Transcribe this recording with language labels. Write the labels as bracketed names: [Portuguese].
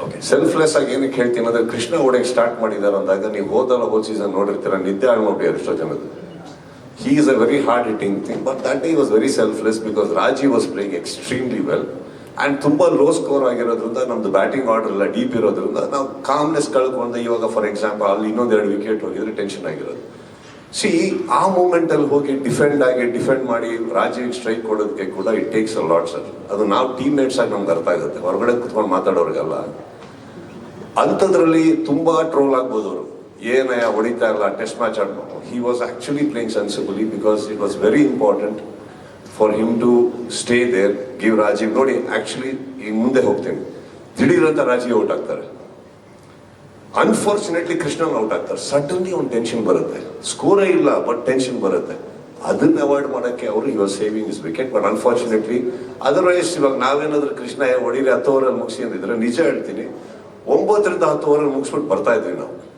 [Kannada] Selfless ಆಗಿ ಏನಕ್ಕೆ ಹೇಳ್ತೀನಿ ಅಂದ್ರೆ, ಕೃಷ್ಣ ಓಡಕ್ಕೆ ಸ್ಟಾರ್ಟ್ ಮಾಡಿದಾರೆ ಅಂದಾಗ ನೀವು ಹೋದ ಸೀಸನ್ ನೋಡಿರ್ತೀರ, ನಿದ್ದೆ ಹಾಳು ಮಾಡ್ಬಿಟ್ಟು ಎಷ್ಟೋ ಜನದ್ದು. [English] He is a very hard hitting thing, but that day he was very selfless because Raji was playing extremely well. [Kannada] And ತುಂಬಾ ಲೋ ಸ್ಕೋರ್ ಆಗಿರೋದ್ರಿಂದ ನಮ್ದು ಬ್ಯಾಟಿಂಗ್ ಆರ್ಡರ್ ಎಲ್ಲ ಡೀಪ್ ಇರೋದ್ರಿಂದ ನಾವು ಕಾಮ್ನೆಸ್ ಕಳ್ಕೊಂಡು, ಇವಾಗ ಫಾರ್ ಎಕ್ಸಾಂಪಲ್ ಅಲ್ಲಿ ಇನ್ನೊಂದೆರಡು ವಿಕೆಟ್ ಹೋಗಿದ್ರೆ ಟೆನ್ಷನ್ ಆಗಿರೋದು. ಸಿ ಆ ಮೂಮೆಂಟ್ ಅಲ್ಲಿ ಹೋಗಿ ಡಿಫೆಂಡ್ ಮಾಡಿ ರಾಜಿಗೆ ಸ್ಟ್ರೈಕ್ ಕೊಡೋದಕ್ಕೆ ಕೂಡ [English] it takes a lot [Kannada] sir. ಅದು ನಾವು ಟೀಮ್ ಮೇಟ್ಸ್ ಆಗಿ ನಮ್ಗೆ ಅರ್ಥ ಆಗುತ್ತೆ, ಹೊರಗಡೆ ಕುತ್ಕೊಂಡು ಮಾತಾಡೋರಿಗೆಲ್ಲ. ಅಂಥದ್ರಲ್ಲಿ ತುಂಬಾ ಟ್ರೋಲ್ ಆಗ್ಬೋದು ಅವರು, ಏನಯ್ಯ ಹೊಡಿತಾ ಇಲ್ಲ ಟೆಸ್ಟ್ ಮ್ಯಾಚ್ ಆಡ್ಬೋದು. [English] He was actually playing sensibly because it was very important for him to stay there, give Rajiv. [Kannada] ನೋಡಿ ಆಕ್ಚುಲಿ ಈಗ ಮುಂದೆ ಹೋಗ್ತೀನಿ, ದಿಢೀರಂತ ರಾಜೀವ್ ಔಟ್ ಆಗ್ತಾರೆ. ಅನ್ಫಾರ್ಚುನೇಟ್ಲಿ ಕೃಷ್ಣನ್ ಔಟ್ ಆಗ್ತಾರೆ. ಸಡನ್ಲಿ ಒಂದು ಟೆನ್ಷನ್ ಬರುತ್ತೆ, ಸ್ಕೋರೇ ಇಲ್ಲ ಬಟ್ ಟೆನ್ಷನ್ ಬರುತ್ತೆ. ಅದನ್ನ ಅವಾಯ್ಡ್ ಮಾಡೋಕ್ಕೆ ಅವರು ಇವಾಗ [English] Saving his wicket. [Kannada] But unfortunately otherwise ಇವಾಗ ನಾವೇನಾದ್ರೂ ಕೃಷ್ಣ ಹೊಡಿರಿ 10 ಓವರಲ್ಲಿ ಮುಗಿಸಿ ಅಂದಿದ್ರೆ, ನಿಜ ಹೇಳ್ತೀನಿ 9 ರಿಂದ 10 ಓವರಲ್ಲಿ ಮುಗಿಸ್ಬಿಟ್ಟು ಬರ್ತಾ ಇದ್ವಿ ನಾವು.